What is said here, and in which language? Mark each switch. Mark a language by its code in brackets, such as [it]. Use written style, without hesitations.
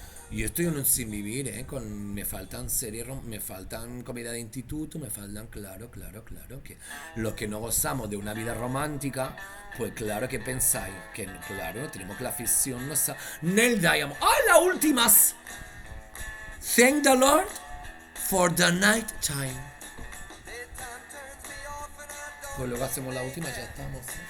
[es] Y estoy en un sin vivir, me faltan series, me faltan comida de instituto, me faltan, claro, que los que no gozamos de una vida romántica, pues claro que pensáis, que claro, tenemos que la ficción nos Neil Diamond, ¡ay, las últimas! [en] Thank the Lord for the night time. [es] Pues luego hacemos la última, ya estamos,